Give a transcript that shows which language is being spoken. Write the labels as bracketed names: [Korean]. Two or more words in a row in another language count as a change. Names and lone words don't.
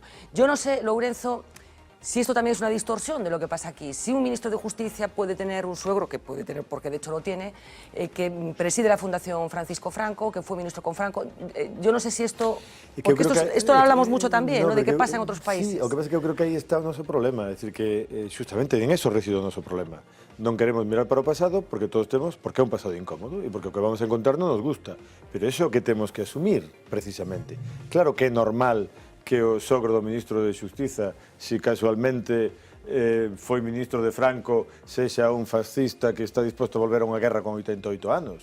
[Spanish] Yo no sé, Lourenço, si esto también es una distorsión de lo que pasa aquí. Si un ministro de Justicia puede tener un suegro, que puede tener, porque de hecho lo tiene, que preside la Fundación Francisco Franco, que fue ministro con Franco, yo no sé si esto... Porque esto lo hablamos mucho tamén, ¿no? [Galician] De que pasa en outros países. Sí, o que pasa é que eu creo que aí está o noso problema, é dicir, que justamente [Spanish] en eso reside [Galician] o noso problema. Non queremos mirar para o pasado porque todos temos, porque é un pasado incómodo e porque o que vamos a encontrar non nos gusta, pero eso é o que temos que asumir, precisamente. Claro que é normal que o sogro do ministro de Xustiza, se casualmente foi ministro de Franco, sexa un fascista que está disposto a volver a unha guerra con 88 anos.